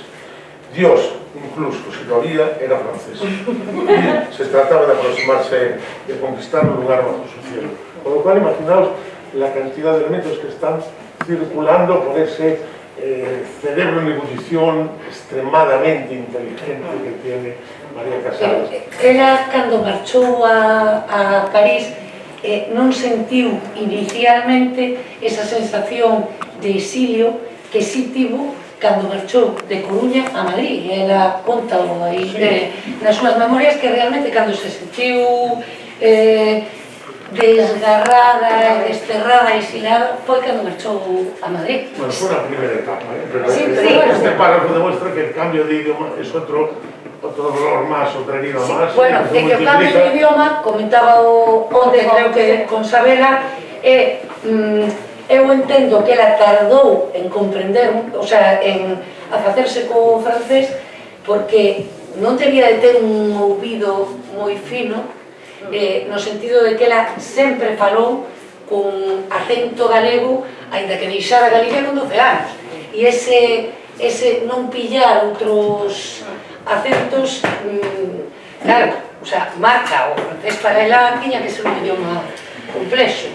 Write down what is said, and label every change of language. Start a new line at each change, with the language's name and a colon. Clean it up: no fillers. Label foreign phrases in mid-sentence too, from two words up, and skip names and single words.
Spanish: Dios, incluso si lo había, era francés. Y se trataba de aproximarse, de conquistar un lugar bajo su cielo. Con lo cual, imaginaos la cantidad de elementos que están circulando por ese cerebro en ebullición extremadamente inteligente que tiene María Casares.
Galician: Ela, cando marchou a París, non sentiu inicialmente esa sensación de exilio que sí tivo cando marchou de Coruña a Madrid. Ela conta aí nas súas memorias que realmente cando se sentiu desgarrada, desterrada, exilada, foi cando marchou a Madrid.
Spanish: Bueno, fue una primera etapa, pero sí, este párrafo demuestra que el cambio de idioma es otro dolor más, otra herida más.
Galician: Bueno, de que o cambio de idioma, comentaba onde, creo que con Sabela, eu entendo que ela tardou en comprender,
Spanish: o sea,
Galician: a facerse co francés, porque non debía de ter un ouvido moi fino, no sentido de que ela sempre falou con acento galego, aínda que deixara Galicia con 12 anos, e ese non pillar outros acentos, claro,
Spanish: o sea,
Galician: marca o francés para ela tiña que ser un idioma complexo.